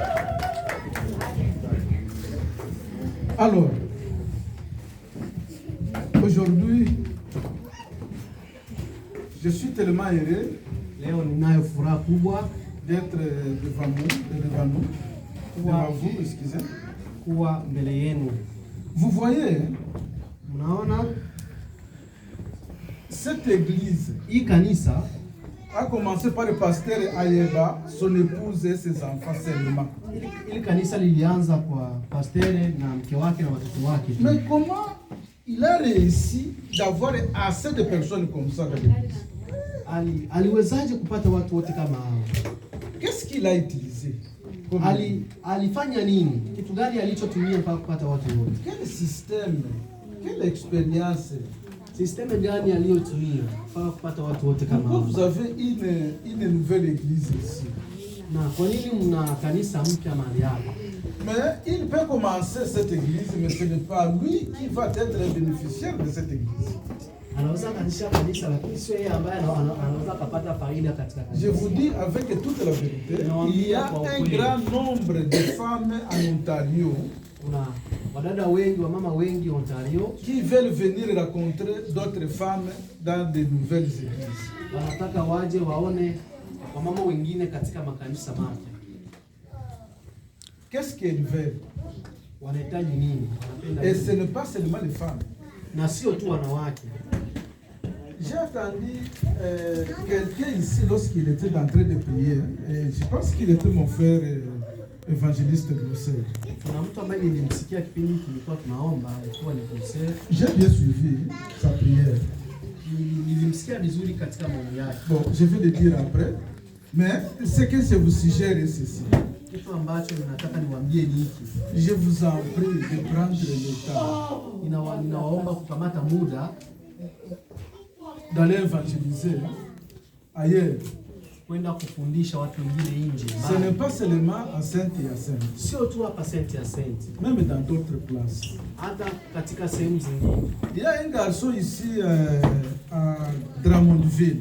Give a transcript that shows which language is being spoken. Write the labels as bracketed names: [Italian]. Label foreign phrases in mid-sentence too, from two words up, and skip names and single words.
[French] Alors, tellement heureux [Swahili] Leo ninayo furaha kubwa [French] d'être devant vous, excusez. [Swahili] kuwa mbele yenu. [French] Vous voyez, [Swahili] Mnaona [French] cette église [Swahili] hii kanisa [French] a commencé par le pasteur Ayeba, son épouse et ses enfants seulement. [Swahili] ili kanisa lilianza kwa pastere na mke wake na watoto wake. [French] Mais comment il a réussi d'avoir assez de personnes comme ça dans l'église? [Swahili] Aliwezaje kupata watu wote kama hao? [French] Qu'est-ce qu'il a utilisé? [Swahili] Alifanya nini? Kitu gani alichotumia mpaka kupata watu wote? [French] Quel système? Quelle expérience? [Swahili] Sisteme gani aliyotumia mpaka kupata watu wote kama [French] Pourquoi [Swahili] hao? [French] vous avez une nouvelle église ici? [Swahili] Na kwa nini mna kanisa mpya mahali hapa? [French] Mais il peut commencer cette église, mais ce n'est pas lui qui va être le bénéficiaire de cette église. [Swahili] Anaweza kanisha kanisa lakini sio yeye ambaye anaweza kupata faida katika kanisa. [French] Je vous dis avec toute la vérité, il y a un grand nombre de femmes en Ontario [Swahili] Kuna wadada wengi, wamama wengi Ontario [French] qui veulent venir rencontrer d'autres femmes dans de nouvelles églises. [Swahili] wanataka waje waone wamama wengine katika makanisa mapya. [French] Qu'est-ce qu'elles veulent? [Swahili] Wanahitaji nini? Wanapenda [French] Et [Swahili] nini? [French] ce n'est pas seulement les femmes. [Swahili] Na sio tu wanawake. [French] J'ai entendu quelqu'un ici lorsqu'il était en train de prier, et je pense qu'il était mon frère évangéliste Grosset. [Swahili] Kuna mtu ambaye nilimsikia kipindi kilikuwa tunaomba, alikuwa ni Grosset. [French] J'ai bien suivi sa prière. [Swahili] Nilimsikia vizuri katika maombi yake. [French] Bon, je vais le dire après, mais ce que je vous suggère est ceci. [Swahili] Kitu ambacho ninataka niwaambie ni hiki. [French] Je vous en prie de prendre le temps [Swahili] Ninawaomba kukamata muda [French] d'aller évangéliser ailleurs. [Swahili] kwenda kufundisha watu wengine nje. [French] Ce n'est pas seulement à Saint-Hyacinthe, [Swahili] Sio tu hapa Saint-Hyacinthe, [French] même dans d'autres places. [Swahili] hata katika sehemu zingine. [French] Il y a un garçon ici à Drummondville.